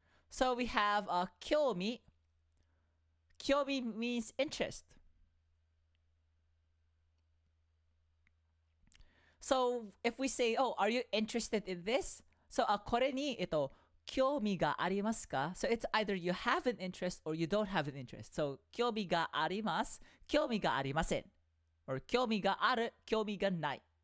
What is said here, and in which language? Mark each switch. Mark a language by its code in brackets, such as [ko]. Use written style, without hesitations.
[en] So we have kyomi. Kyomi means interest. So if we say, oh, are you interested in this? [ja] So これに興味がありますか? [en] So it's either you have an interest or you don't have an interest. [ja] So 興味があります、興味がありません。Or 興味がある、興味がない。